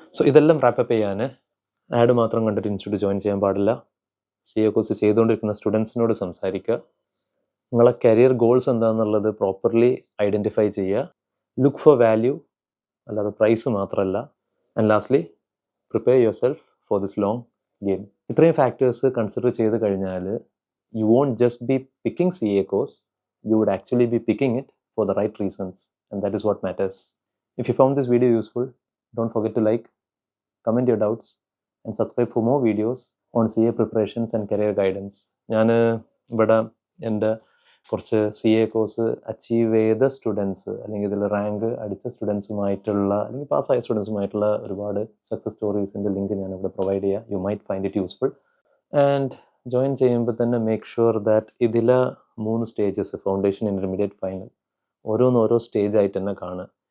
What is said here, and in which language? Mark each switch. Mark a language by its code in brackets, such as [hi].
[ml] So ഇതെല്ലാം wrap-up ചെയ്യാൻ add മാത്രം കണ്ടിട്ട് ഇൻസ്റ്റിറ്റ്യൂട്ട് ജോയിൻ ചെയ്യാൻ പാടില്ല. സി എ കോഴ്സ് ചെയ്തുകൊണ്ടിരിക്കുന്ന സ്റ്റുഡൻസിനോട് സംസാരിക്കുക. നിങ്ങളെ കരിയർ ഗോൾസ് എന്താണെന്നുള്ളത് പ്രോപ്പർലി ഐഡൻറ്റിഫൈ ചെയ്യുക. [en] look for value, [ml] അല്ലാതെ പ്രൈസ് മാത്രമല്ല. [en] And lastly, prepare yourself for this long game. [ml] ഇത്രയും ഫാക്ടേഴ്സ് കൺസിഡർ ചെയ്ത് കഴിഞ്ഞാൽ [en] You won't just be picking C A course, you would actually be picking it for the right reasons, and that is what matters. If you found this video useful, don't forget to like, comment your doubts, and subscribe for more videos on CA preparations and career guidance. [ml] ഞാൻ ഇവിടെ എൻ്റെ കുറച്ച് C A course achieve ചെയ്ത students, അല്ലെങ്കിൽ ഇതിൽ rank അടിച്ച സ്റ്റുഡൻസുമായിട്ടുള്ള, അല്ലെങ്കിൽ പാസ്സായ സ്റ്റുഡൻസുമായിട്ടുള്ള ഒരുപാട് സക്സസ് സ്റ്റോറീസിൻ്റെ ലിങ്ക് ഞാനിവിടെ പ്രൊവൈഡ് ചെയ്യാം. [en] You might find it useful. [ml] And join ചെയ്യുമ്പോൾ തന്നെ [en] make sure that [ml] ഇതിൽ 3 സ്റ്റേജസ്, ഫൗണ്ടേഷൻ, ഇൻ്റർമീഡിയറ്റ്, ഫൈനൽ, ഓരോ സ്റ്റേജ് ആയിട്ട് തന്നെ കാണുക.